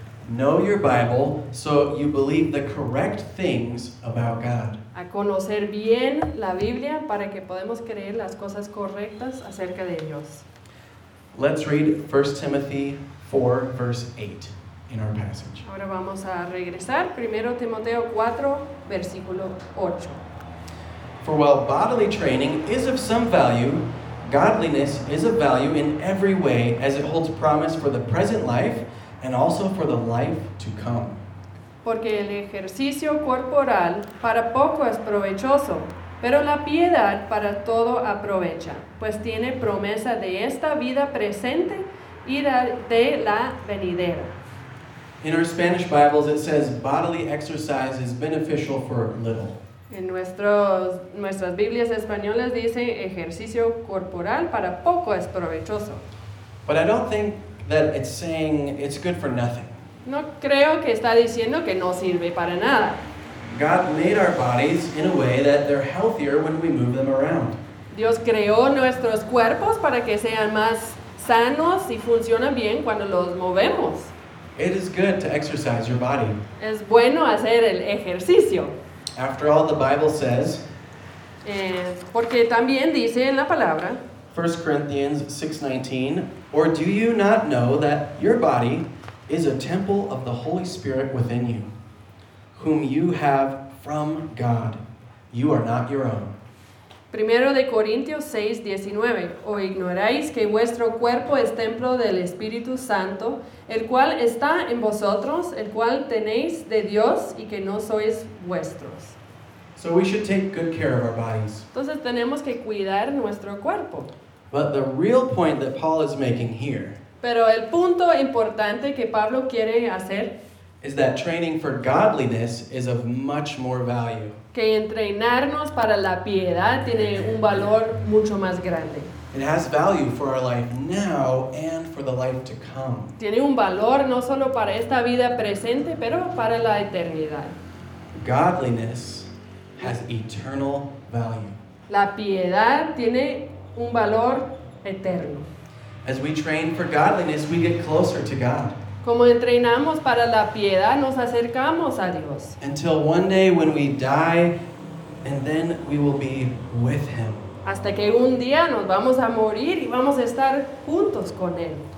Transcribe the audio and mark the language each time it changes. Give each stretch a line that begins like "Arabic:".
English: Know your Bible so you believe the correct things about God.
Spanish: A conocer bien la Biblia para que podamos creer las cosas correctas acerca de Dios.
English: Let's read 1 Timothy 4, verse 8 in our passage.
Spanish: Ahora vamos a regresar. 1 Timoteo 4, versículo 8.
English: For while bodily training is of some value, godliness is of value in every way as it holds promise for the present life and also for the life to come.
Spanish: Porque el ejercicio corporal para poco es provechoso, pero la piedad para todo aprovecha, pues tiene promesa de esta vida presente y de la venidera.
English: In our Spanish Bibles it says bodily exercise is beneficial for little.
Spanish: En nuestras Biblias españolas dice ejercicio corporal para poco es provechoso.
English: But I don't think that it's saying it's good for nothing.
Spanish: No creo que está diciendo que no sirve para nada.
English: God made our bodies in a way that they're healthier when we move them around.
Spanish: Dios creó nuestros cuerpos para que sean más sanos y funcionen bien cuando los movemos.
English: It is good to exercise your body.
Spanish: Es bueno hacer el ejercicio.
English: After all, the Bible says,
Spanish: porque también dice en la palabra,
English: 1 Corinthians 6:19, or do you not know that your body is a temple of the Holy Spirit within you, whom you have from God? You are not your own.
Spanish: 1 Corintios 6:19, o ignoráis que vuestro cuerpo es templo del Espíritu Santo, el cual está en vosotros, el cual tenéis de Dios y que no sois vuestros.
English: So we should take good care of our bodies.
Spanish: Entonces tenemos que cuidar nuestro cuerpo.
English: But the real point that Paul is making here.
Spanish: Pero el punto importante que Pablo quiere hacer
English: is that training for godliness is of much more value.
Spanish: Que entrenarnos para la piedad tiene un valor mucho más grande.
English: It has value for our life now and for the life to come.
Spanish: Tiene un valor no solo para esta vida presente, pero para la eternidad.
English: Godliness has eternal value.
Spanish: La piedad tiene un valor eterno.
English: As we train for godliness, we get closer to God.
Spanish: Como entrenamos para la piedad, nos acercamos a Dios.
English: Until one day when we die, and then we will be with Him.
Spanish: Hasta que un día nos vamos a morir y vamos a estar juntos con Él.